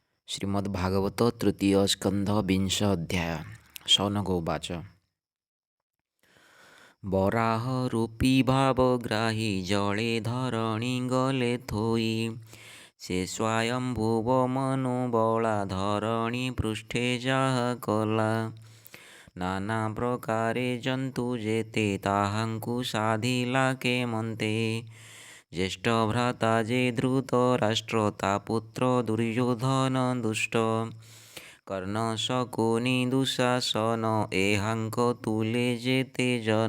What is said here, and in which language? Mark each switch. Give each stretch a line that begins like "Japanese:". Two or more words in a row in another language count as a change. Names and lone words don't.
Odia: ଶ୍ରୀମଦ୍ଭାଗବତ ତୃତୀୟ ସ୍କନ୍ଧ ବିଂଶ ଅଧ୍ୟାୟ। ଶୌନକ ଉବାଚ। ବରାହ ରୂପୀ ଭାବଗ୍ରାହୀ ଜଳେ ଧରଣୀ ଗଳେ ଥୋଇ ସେ ସ୍ୱୟମ୍ଭୁବ ମନୋବଳା ଧରଣୀ ପୃଷ୍ଠେ ଯାହା କଲା। ନାନା ପ୍ରକାରେ ଜନ୍ତୁ ଯେତେ ତାହାଙ୍କୁ ସାଧିଲା କେମନ୍ତେ। ଜ୍ୟେଷ୍ଠ ଭ୍ରାତା ଯେ ଧୃତ ରାଷ୍ଟ୍ର ତା ପୁତ୍ର ଦୁର୍ଯ୍ୟୋଧନ ଦୁଷ୍ଟ। କର୍ଣ୍ଣ ଶକୁନି ଦୁଃଶାସନ ଏହାଙ୍କ ତୁଲେ ଯେତେ ଜନ।